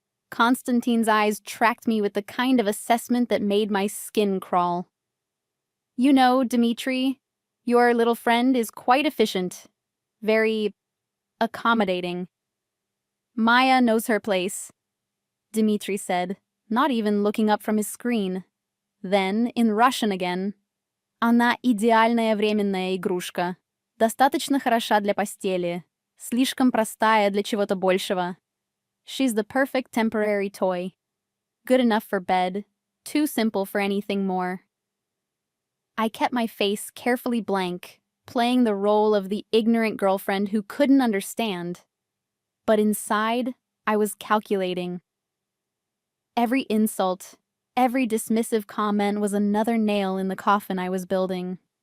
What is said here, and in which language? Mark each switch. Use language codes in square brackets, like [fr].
[en] Constantine's eyes tracked me with the kind of assessment that made my skin crawl. You know, Dmitry, your little friend is quite efficient, very accommodating. Maya knows her place, Dmitry said, not even looking up from his screen. Then, in Russian again. [ru] Она идеальная временная игрушка. Достаточно хороша для постели. Слишком простая для чего-то большего. [en] She's the perfect temporary toy. Good enough for bed, too simple for anything more. I kept my face carefully blank, playing the role of the ignorant girlfriend who couldn't understand. But inside, I was calculating. Every insult, every dismissive comment was another nail in the coffin I was building.